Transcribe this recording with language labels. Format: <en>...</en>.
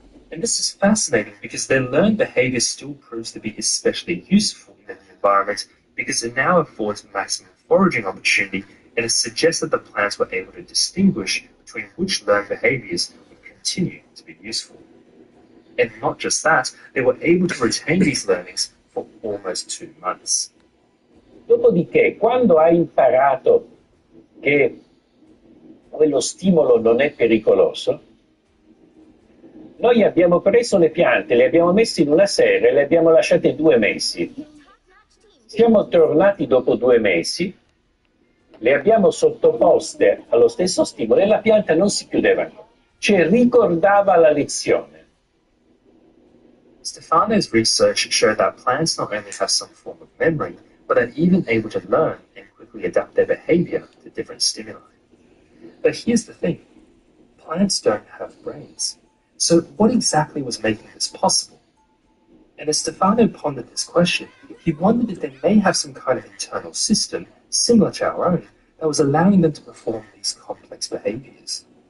<en>And this is fascinating because their learned behavior still proves to be especially useful in the new environment because it now affords maximum foraging opportunity, and it suggests that the plants were able to distinguish between which learned behaviors would continue to be useful. And not just that, they were able to retain these learnings for almost 2 months.</en> <it>Dopodiché, quando ha imparato che quello stimolo non è pericoloso, noi abbiamo preso le piante, le abbiamo messe in una serra e le abbiamo lasciate 2 mesi. Siamo tornati dopo 2 mesi, le abbiamo sottoposte allo stesso stimolo e la pianta non si chiudeva ancora, cioè ricordava la lezione.</it> <en>Stefano's research showed that plants not only have some form of memory, but are even able to learn and quickly adapt their behavior to different stimuli. But here's the thing, plants don't have brains. So what exactly was making this possible? And as Stefano pondered this question, he wondered if they may have some kind of internal system, similar to our own, that was allowing them to perform these complex behaviors.</en>